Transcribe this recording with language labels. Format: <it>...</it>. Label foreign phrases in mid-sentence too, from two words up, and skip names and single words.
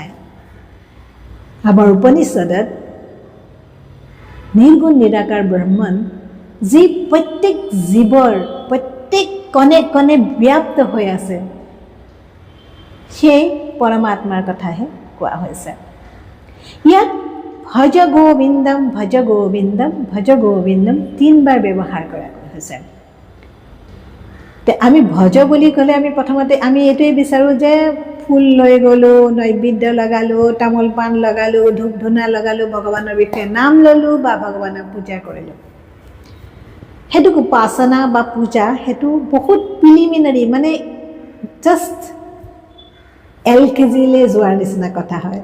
<as>আমাৰ উপনিষদত নিৰ্গুণ নিৰাকাৰ ব্ৰহ্মণ, যি প্ৰত্যেক জীৱৰ প্ৰত্যেক কণে কণে ব্যাপ্ত হৈ আছে, সেই পৰমাত্মাৰ কথাহে কোৱা হৈছে। ইয়াত</as> <sa>ভজ গোবিন্দম ভজ গোবিন্দম ভজ গোবিন্দম</sa> <as>3 বাৰ ব্যৱহাৰ কৰা হৈছে। আমি ভজ বুলি ক'লে আমি প্ৰথমতে আমি এইটোৱে বিচাৰোঁ যে ফুল লৈ গ'লোঁ, নৈবেদ্য লগালোঁ, তামোল পাণ লগালোঁ, ধূপ ধূনা লগালোঁ, ভগৱানৰ বিষয়ে নাম ল'লোঁ বা ভগৱানক পূজা কৰিলোঁ। সেইটো উপাসনা বা পূজা, সেইটো বহুত প্ৰিলিমিনাৰী, মানে জাষ্ট LKGলৈ যোৱাৰ নিচিনা কথা হয়।</as>